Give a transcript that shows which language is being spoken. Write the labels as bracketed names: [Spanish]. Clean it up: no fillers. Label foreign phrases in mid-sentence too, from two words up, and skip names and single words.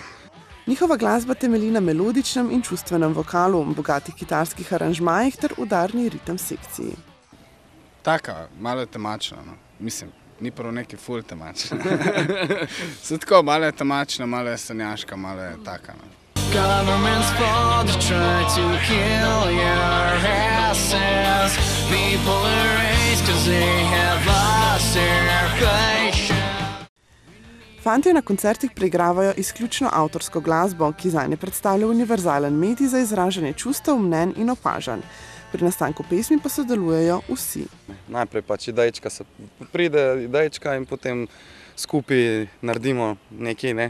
[Slovenian] Njihova glasba temelji na melodičnem in čustvenem vokalu, bogatih kitarskih aranžmajih ter udarni ritem sekciji. Taka, malo je temačna, no. Mislim, ni prav neki ful temačna. Se tako, malo je temačna, malo je sanjaška, malo je taka, no. [English] Government's fault to try to kill your asses. People erase cause they have lost their patience. [Slovenian] Fantje na koncertih preigravajo izključno avtorsko glasbo, ki zanje predstavlja univerzalen medij za izražanje čustev, mnenj in opažanj. Pri nastanku pesmi pa sodelujejo vsi. Najprej idejčka se pride, idejčka in potem skupaj naredimo nekaj, ne.